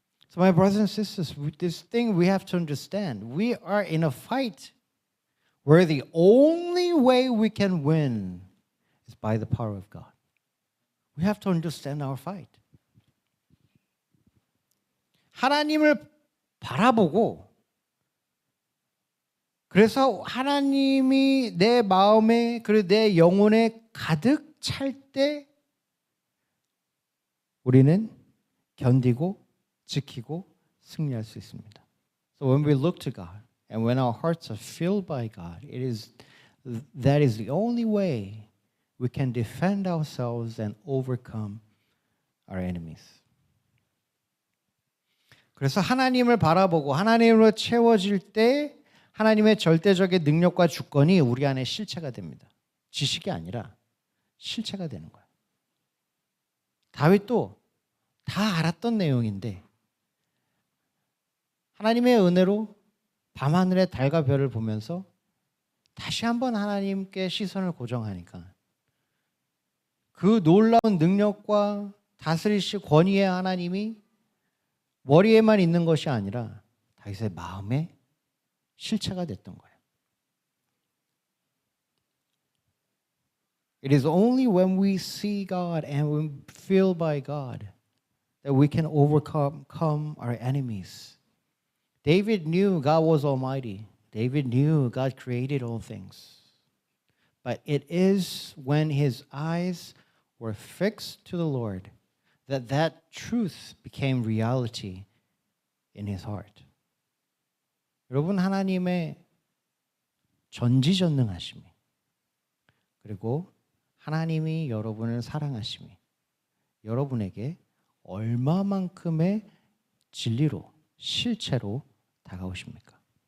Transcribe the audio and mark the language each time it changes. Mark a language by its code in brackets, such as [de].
[en] So my brothers and sisters, this thing we have to understand. We are in a fight where the only way we can win is by the power of God. We have to understand our fight. [ko] 하나님을 바라보고 그래서 하나님이 내 마음에 그리고 내 영혼에 가득 찰 때 우리는 견디고 지키고 승리할 수 있습니다. [en] So when we look to God and when our hearts are filled by God, that is the only way we can defend ourselves and overcome our enemies. [ko] 그래서 하나님을 바라보고 하나님으로 채워질 때 하나님의 절대적인 능력과 주권이 우리 안에 실체가 됩니다. 지식이 아니라 실체가 되는 거예요. 다윗도 다 알았던 내용인데 하나님의 은혜로 밤하늘의 달과 별을 보면서 다시 한번 하나님께 시선을 고정하니까 그 놀라운 능력과 다스리실 권위의 하나님이 머리에만 있는 것이 아니라 다윗의 마음에 실체가 됐던 거예요. [en] It is only when we see God and we feel by God that we can overcome our enemies. David knew God was almighty. David knew God created all things. But it is when his eyes were fixed to the Lord that truth became reality in his heart. [ko] 여러분, 하나님의 전지전능하심이 그리고 하나님이 여러분을 사랑하심이 여러분에게 얼마만큼의 진리로 실체로 다가오십니까?